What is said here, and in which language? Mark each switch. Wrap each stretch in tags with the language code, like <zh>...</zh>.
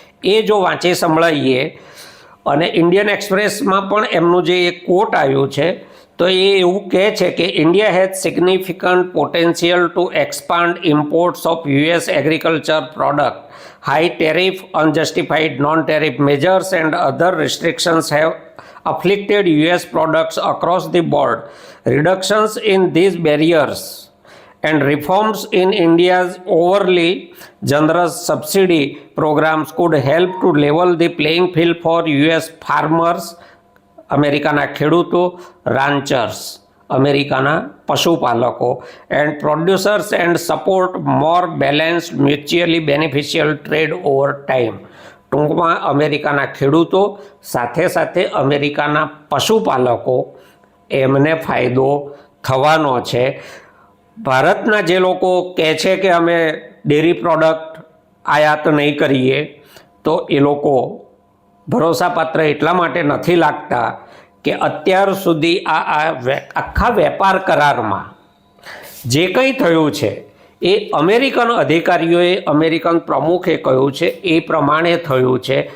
<gu>એ જો વાંચી સંભળાઈએ, અને ઇન્ડિયન એક્સપ્રેસમાં પણ એમનું જે એક ક્વોટ આવ્યું છે તો એ એવું કહે છે કે</gu> <en>India has significant potential to expand imports of US agriculture product. High tariff, unjustified non tariff measures and other restrictions have afflicted US products across the board. Reductions in these barriers and reforms in India's overly generous subsidy programs could help to level the playing field for US farmers,</en> <gu>અમેરિકાના ખેડૂતો,</gu> <en>ranchers,</en> <gu>અમેરિકાના પશુપાલકો,</gu> <en>and producers, and support more balanced, mutually beneficial trade over time.</en> <gu>ટૂંકમાં અમેરિકાના ખેડૂતો સાથે સાથે અમેરિકાના પશુપાલકો એમને ફાયદો થવાનો છે. ભારતના જે લોકો કહે છે કે અમે ડેરી પ્રોડક્ટ આયાત નહીં કરીએ, તો એ લોકો ભરોસાપાત્ર એટલા માટે નથી લાગતા કે અત્યાર સુધી આખા વેપાર કરારમાં જે કંઈ થયું છે એ અમેરિકન અધિકારીઓએ, અમેરિકન પ્રમુખે કહ્યું છે એ પ્રમાણે થયું છે.</gu>